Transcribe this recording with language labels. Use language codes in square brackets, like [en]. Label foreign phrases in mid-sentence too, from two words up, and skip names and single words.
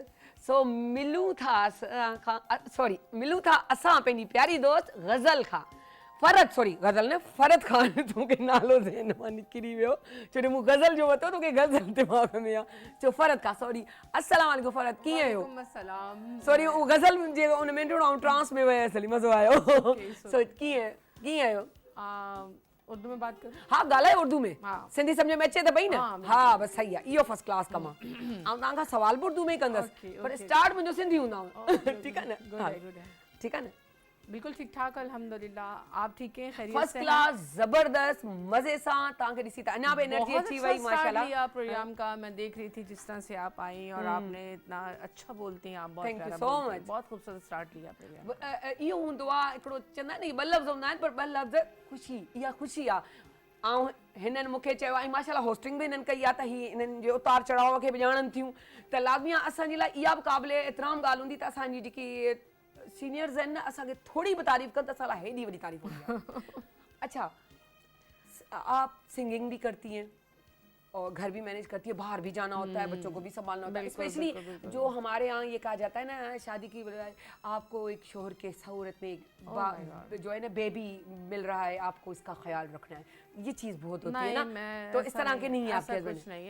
[sd] सो मिलूं था असां पंहिंजी प्यारी दोस्त गज़ल खां, गज़ल न फरत खान, तोखे नालो ज़हन मां निकिरी वियो छो जो मूं गज़ल जो वरितो, तोखे गज़ल दिमाग़ में आहे, चो फरत खां, सॉरी, [ar] السلام عليكم [sd] फरत, कीअं आहियो? सॉरी उहो गज़ल जे उन में थोरो ट्रांस में वियसि, हली मज़ो आयो। सो कीअं आहियो? [ur] اردو میں بات کروں? [sd] हाँ ॻाल्हायो उर्दू में, सिंधी सम्झ में अचे त पई न? हाँ बसि सही आहे, इहो [en] first class [sd] कमु आहे। ऐं तव्हांखां सवाल बि उर्दू में ई कंदसि, पर स्टार्ट मुंहिंजो सिंधी हूंदा, ठीकु आहे न? ठीकु आहे न? [ur] بالکل ٹھیک ٹھاک الحمدللہ. آپ ٹھیک ہیں؟ خیریت فرسٹ سے ہیں? [sd] क्लास जबरदस्त मजे सां तव्हांखे ॾिसी त अञा बि एनर्जी [ur] بہت [sd] अची [ur] اچھا [sd] वई [ur] start ماشاءاللہ. لیا پروگرام کا، میں دیکھ رہی تھی جس طرح سے آپ آئی اور آپ نے اتنا اچھا بولتی ہیں آپ، بہت [en] Thank you [ur] پیارا [en] so [ur] بولتی ہیں, [en] much. [ur] بہت خوبصورت اسٹارٹ لیا پروگرام. [sd] इहो हूंदो आहे हिकिड़ो चवंदा आहिनि ॿ लफ़्ज़ हूंदा आहिनि पर ॿ लफ़्ज़ ख़ुशी, इहा ख़ुशी आहे। ऐं हिननि मूंखे चयो ऐं माशाल्लाह होस्टिंग बि हिननि कई आहे त हीअ हिननि जे उतार चढ़ाव खे बि ॼाणनि थियूं, त लाज़मी आहे असांजे लाइ इहा बि क़ाबिल एतिराम ॻाल्हि हूंदी त असांजी जेकी सीनियर्स आहिनि न असांखे थोड़ी भी तारीफ़ कनि त असां लाइ हेॾी वॾी तारीफ़ हूंदी आहे। [ur] اچھا، آپ سنگنگ بھی کرتی ہیں اور گھر بھی مینیج کرتی ہے، باہر بھی جانا ہوتا ہے، بچوں کو بھی سنبھالنا ہوتا ہے، اسپیشلی جو ہمارے یہاں یہ کہا جاتا ہے نا شادی کی بجائے آپ کو ایک شوہر کے صورت میں جو ہے نا بے بی مل رہا ہے، آپ کو اس کا خیال رکھنا ہے، یہ چیز بہت ہوتی ہے نا، تو اس طرح کے نہیں ہے آپ کے ہسبینڈ?